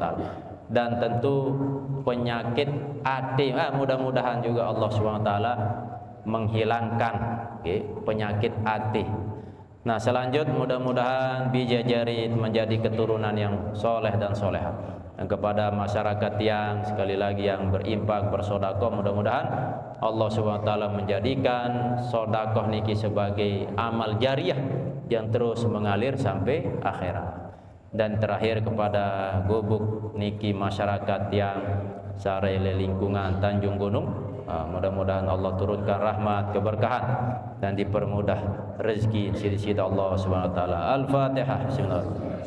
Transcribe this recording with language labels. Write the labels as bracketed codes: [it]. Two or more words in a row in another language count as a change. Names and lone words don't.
[id] Dan tentu penyakit hati, mudah-mudahan juga Allah SWT menghilangkan penyakit hati. Nah, selanjutnya mudah-mudahan bijajarit menjadi keturunan yang soleh dan solehah. Dan kepada masyarakat yang sekali lagi yang berimpak, bersodakoh, mudah-mudahan Allah SWT menjadikan sodakoh niki sebagai amal jariah yang terus mengalir sampai akhirat. Dan terakhir kepada gubuk niki masyarakat yang sarele lingkungan Tanjung Gunung, mudah-mudahan Allah turunkan rahmat, keberkahan, dan dipermudah rezeki sida-sida [ar] الله سبحانه وتعالى.